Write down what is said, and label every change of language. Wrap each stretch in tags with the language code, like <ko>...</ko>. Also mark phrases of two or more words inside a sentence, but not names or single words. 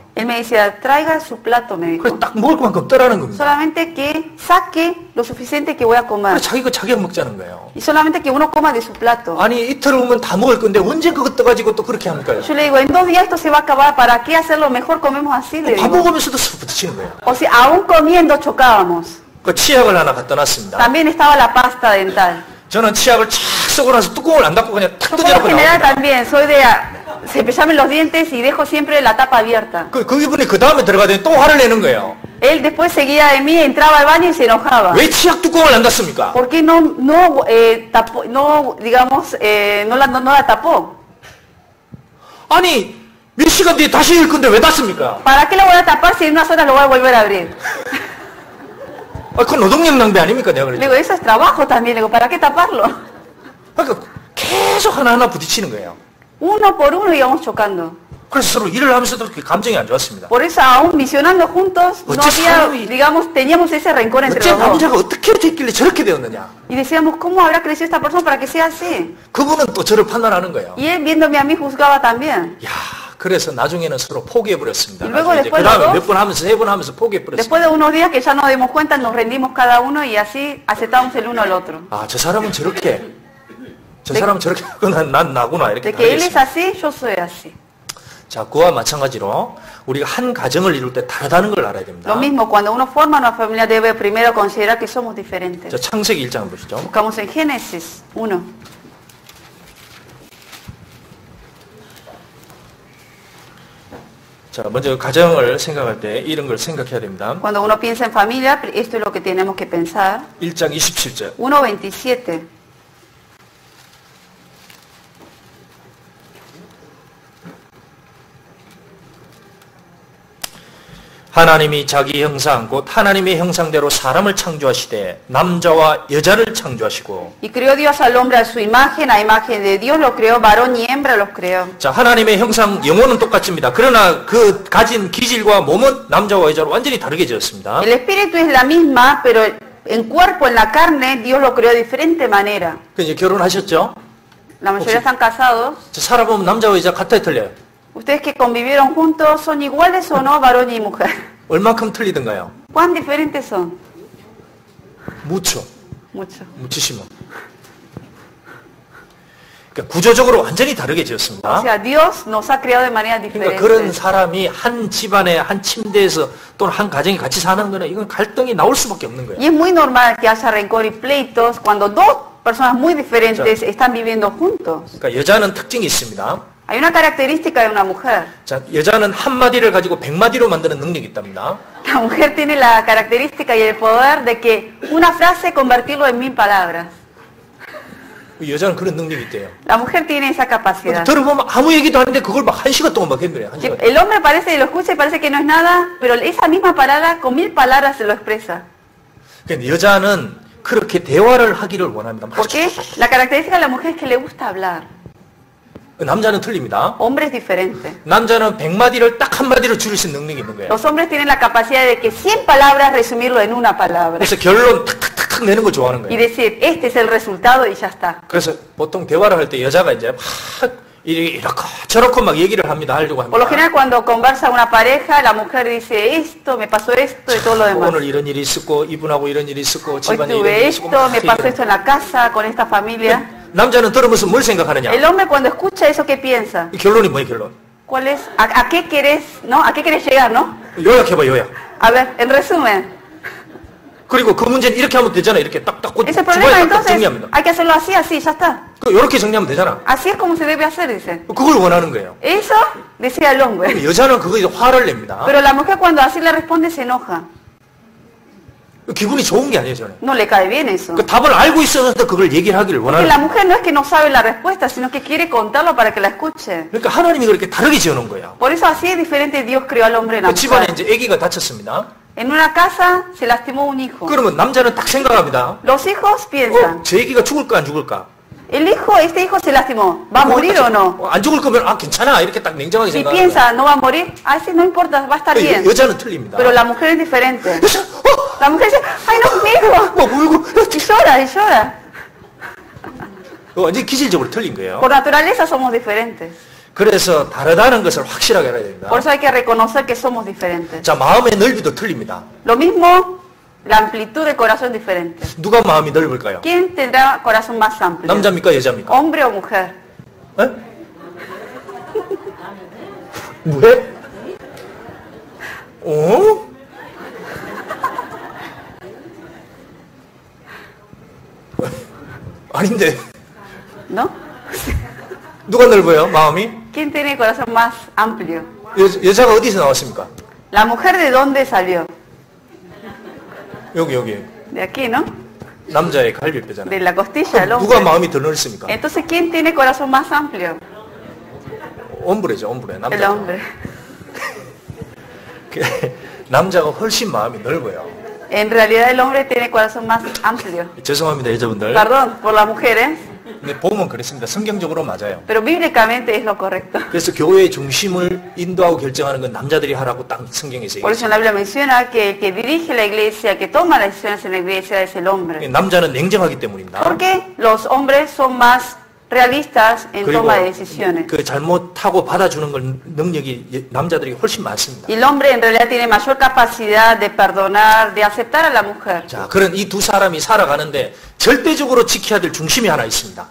<es>Él me decía, traiga su plato, me dijo.</es> <ko>그래서 딱 먹을 만큼 떠라는 겁니다.</ko> <es>Solamente que saque lo suficiente que voy a comer.</es> <ko>그래서 자기 거 자기가 먹자는 거예요.</ko> <es>Y solamente que uno coma de su plato.</es> <ko>아니 이틀 오면 다 먹을 건데 언제 그거 떠가지고 또 그렇게 합니까?</ko> <es>Yo le digo, en 2 días esto se va a acabar, ¿para qué hacerlo? Mejor comemos así, le</es> <ko>밥</ko> <es>digo.</es> <ko>먹으면서도 서로 부딪히는 거예요.</ko> <es>O sea, aún comiendo chocábamos.</es> <ko>그 치약을 하나 갖다 놨습니다.</ko> <es>También estaba la pasta dental.</es> <ko>저는 치약을 착 쓰고 나서 뚜껑을 안 닫고 그냥 탁</ko> <es>Yo por lo</es> <ko>던져놓고</ko> <es>general</es> <ko>나옵니다.</ko> <es>también soy de cepillarme los dientes y dejo siempre la tapa abierta.</es> <ko>그 이분이 그 다음에 들어가더니 또 화를 내는 거예요.</ko> <es>Él después seguía de mí, entraba al baño y se enojaba.</es> <ko>왜 치약 뚜껑을 안 닫습니까?</ko> <es>¿Por qué tapó, no la tapó?</es> <ko>아니 몇 시간 뒤에 다시 열 건데 왜 닫습니까? ¿Para qué la voy a tapar si en unas horas lo voy a volver a abrir? 아, 그건 노동력 낭비 아닙니까? 내가</ko> <es>Le</es> <ko>그랬죠.</ko> <es>digo, eso es trabajo también. Le digo, ¿para qué taparlo?</es> <ko>그러니까 계속 하나하나 부딪히는 거예요.</ko> <es>Uno por uno íbamos chocando.</es> <ko>그래서 서로 일을 하면서도 그렇게 감정이 안 좋았습니다.</ko> <es>Por eso aún misionando juntos, no</es> <ko>어째</ko> <es>había,</es> <ko>사람이-</ko> <es>digamos, teníamos ese rencor entre</es> <ko>어째</ko> <es>los dos.</es> <ko>남자가 어떻게 됐길래 저렇게 되었느냐?</ko> <es>Y decíamos, ¿cómo habrá crecido esta persona para que sea así?</es> <ko>그분은 또 저를 판단하는 거예요.</ko> <es>Y él viéndome a mí juzgaba también.</es> <ko>야, 그래서 나중에는 서로 포기해버렸습니다.</ko> <es>Y luego</es> <ko>나중에 이제</ko> <es>después</es> <ko>그 다음에</ko> <es>los</es> <ko>몇 번 하면서 3번 하면서 포기해버렸습니다.</ko> <es>Después de unos días que ya nos dimos cuenta, nos rendimos cada uno y así aceptamos el uno al otro.</es> <ko>아, 저 사람은 저렇게, 저 사람은 저렇게 하고 난 나구나 이렇게</ko> <es>De que él es</es> <ko>알겠습니다.</ko> <es>así, yo soy así.</es> <ko>자, 그와 마찬가지로 우리가 한 가정을 이룰 때 다르다는 걸 알아야 됩니다.</ko> <es>Lo mismo, cuando uno forma una familia debe primero considerar que somos diferentes.</es> <ko>자, 창세기 1장 보시죠.</ko> <es>Buscamos en Génesis 1.</es> <ko>자, 먼저 가정을 생각할 때 이런 걸 생각해야 됩니다.</ko> <es>Cuando uno piensa en familia, esto es lo que tenemos que pensar.</es> <ko>1장 27절.</ko> <es>1.27.</es> <ko>하나님이 자기 형상 곧 하나님의 형상대로 사람을 창조하시되 남자와 여자를 창조하시고.</ko> <es>Y creó Dios al hombre a su imagen, a imagen de Dios lo creó, varón y hembra los creó.</es> <ko>자, 하나님의 형상 영혼은 똑같습니다. 그러나 그 가진 기질과 몸은 남자와 여자로 완전히 다르게 지었습니다.</ko> <es>El espíritu es la misma, pero en cuerpo, en la carne, Dios lo creó de diferente manera.</es> <ko>그 이제 결혼하셨죠?</ko> <es>La mayoría están casados.</es> <ko>자, 살아보면 남자와 여자 같아요, 틀려요?</ko> <es>Ustedes que convivieron juntos, ¿son iguales o no, varón y mujer?</es> <ko>얼만큼 틀리던가요?</ko> <es>¿Cuán diferentes son? 무초. Mucho.</es> <ko>무치시면. 그러니까 구조적으로 완전히 다르게</ko> <es>O</es> <ko>지었습니다.</ko> <es>sea, Dios nos ha creado de manera</es> <ko>그러니까 그런</ko> <es>diferente.</es> <ko>사람이 한 집안에 한 침대에서 또는 한 가정이 같이 사는 거는 이건 갈등이 나올 수밖에 없는 거예요.</ko> <es>Y es muy normal que haya rencor y pleitos cuando dos personas muy diferentes están viviendo juntos.</es> <ko>그러니까 여자는 특징이 있습니다.</ko> <es>Hay una característica de una mujer.</es> <ko>자, 여자는 한마디를 가지고 100마디로 만드는 능력이 있답니다.</ko> <es>La mujer tiene la característica y el poder de que una frase convertirlo en 1000 palabras.</es> <ko>여자는 그런 능력이 있대요.</ko> <es>La mujer tiene esa capacidad.</es> <ko>들어보면 아무 얘기도 아닌데 그걸 막 1시간 동안 막 했는데 1시간.</ko> <es>El hombre parece que lo escucha y parece que no es nada, pero esa misma palabra con 1000 palabras se lo expresa.</es> <ko>근데 여자는 그렇게 대화를 하기를 원합니다.</ko> <es>Porque la característica de la mujer es que le gusta hablar.</es> <ko>남자는 틀립니다.</ko> <es>Hombre es diferente.</es> <ko>남자는 100마디를 딱 한마디로 줄일 수 있는 능력이 있는 거예요.</ko> <es>Los hombres tienen la capacidad de que 100 palabras resumirlo en una palabra.</es> <ko>그래서 결론 탁탁탁탁 내는 걸 좋아하는</ko> <es>Y</es> <ko>거예요.</ko> <es>decir, este es el resultado y ya está.</es> <ko>그래서 보통 대화를 할 때 여자가 이제 막 이렇게 저렇게 막 얘기를 합니다. 하려고</ko> <es>Por lo</es> <ko>합니다.</ko> <es>general cuando conversa una pareja, la mujer dice esto, me pasó esto y todo lo demás.</es> <ko>오늘 이런 일이 있었고 이분하고 이런 일이 있었고</ko> <es>Hoy</es> <ko>집안에 이런</ko> <es>tuve</es> <ko>일이 있었고</ko> <es>esto,</es> <ko>막</ko> <es>me pasó</es> <ko>얘기를</ko> <es>esto en la casa, con esta familia.</es> <ko>남자는 들으면서 뭘 생각하느냐?</ko> <es>El hombre cuando escucha eso, ¿qué piensa?</es> <ko>이 결론이 뭐예요, 결론?</ko> <es>¿Cuál es? ¿A qué querés, no? ¿A qué querés llegar, no?</es> <ko>요약해봐, 요약.</ko> <es>A ver, en resumen,</es> <ko>그리고 그 문제는 이렇게 하면 되잖아. 이렇게 딱딱</ko> <es>ese</es> <ko>주방에</ko> <es>problema</es> <ko>딱딱</ko> <es>entonces</es> <ko>정리합니다.</ko> <es>hay que hacerlo así, así, ya está.</es> <ko>이렇게 정리하면 되잖아.</ko> <es>Así es como se debe hacer, dice.</es> <ko>그걸 원하는 거예요.</ko> <es>Eso decía el hombre.</es> <ko>여자는 그거에 화를 냅니다.</ko> <es>Pero la mujer cuando así le responde se enoja.</es> <ko>기분이 좋은 게 아니에요, 저는.</ko> <es>No le cae bien eso.</es> <ko>그 답을 알고 있어서 그걸 얘기를 하기를</ko> <es>Porque</es> <ko>원하는</ko> <es>la</es> <ko>거예요.</ko> <es>mujer no es que no sabe la respuesta, sino que quiere contarlo para que la escuche.</es> <ko>그러니까 하나님이 그렇게 다르게 지어놓은 거예요.</ko> <es>Por eso así es diferente Dios creó al hombre y la</es> <ko>그 집안에</ko> <es>mujer.</es> <ko>이제 아기가 다쳤습니다.</ko> <es>En una casa se lastimó un hijo.</es> <ko>그러면 남자는 딱 생각합니다.</ko> <es>Los hijos piensan,</es> <ko>저 아기가 죽을까 안 죽을까?</ko> <es>este hijo se lastimó, ¿va a morir o no?</es> <ko>안 죽을 거면 괜찮아 이렇게 딱 냉정하게</ko> <es>Si</es> <ko>생각하는 거예요.</ko> <es>piensa, no va a morir, sí, no importa, va a estar bien.</es> <ko>여자는 틀립니다.</ko> <es>Pero la mujer es diferente.</es> <ko>여자,</ko> <es>La mujer dice, ay no, mi hijo.</es> <ko>막 울고</ko> <es>Y llora, y llora.</es> <ko>완전히 기질적으로 틀린 거예요.</ko> <es>Por naturaleza somos diferentes.</es> <ko>그래서 다르다는 것을 확실하게 알아야 됩니다.</ko> <es>Por eso hay que reconocer que somos diferentes.</es> <ko>자, 마음의 넓이도 틀립니다.</ko> <es>Lo mismo, la amplitud del corazón es diferente.</es> <ko>누가 마음이 넓을까요?</ko> <es>¿Quién tendrá corazón más amplio?</es> <ko>남자입니까, 여자입니까?</ko> <es>¿Hombre o mujer?</es> <ko>에? 왜? 어? 아닌데.</ko> <es>¿No?</es> <ko>누가 넓어요, 마음이?</ko> <es>¿Quién tiene el corazón más amplio?</es> <ko>여자가 어디서 나왔습니까?</ko> <es>¿La mujer de dónde salió?</es> <ko>여기</ko> <es>De aquí, ¿no?</es> <ko>남자의 갈비뼈잖아요.</ko> <es>De la costilla del</es> <ko>누가</ko> <es>hombre.</es> <ko>마음이 더 넓습니까?</ko> <es>Entonces, ¿quién tiene corazón más amplio?</es> <ko>옴브레죠, 옴브레.</ko> <es>El</es> <ko>남자.</ko> <es>hombre.</es> <ko>남자가 훨씬 마음이 넓어요.</ko> <es>En realidad el hombre tiene corazón más amplio.</es> <ko>죄송합니다, 여자분들.</ko> <es>Perdón por las mujeres,</es> <ko>근데 보면 그렇습니다. 성경적으로 맞아요.</ko> <es>pero bíblicamente es lo correcto.</es> <ko>그래서 교회의 중심을 인도하고 결정하는 건 남자들이 하라고 딱 성경에서</ko> <es>Por eso en la Biblia menciona que el que dirige la iglesia, que toma las decisiones en la iglesia es el hombre.</es> <ko>얘기해요. 남자는 냉정하기 때문입니다.</ko> <es>Porque los hombres son más realistas en</es> <ko>그리고</ko> <es>toma de decisiones.</es> <ko>그 잘못하고 받아주는 걸 능력이 남자들이 훨씬 많습니다.</ko> <es>Y el hombre en realidad tiene mayor capacidad de perdonar, de aceptar a la mujer.</es> <ko>자, 그런 이 두 사람이 살아가는데 절대적으로 지켜야 될 중심이 하나 있습니다.</ko>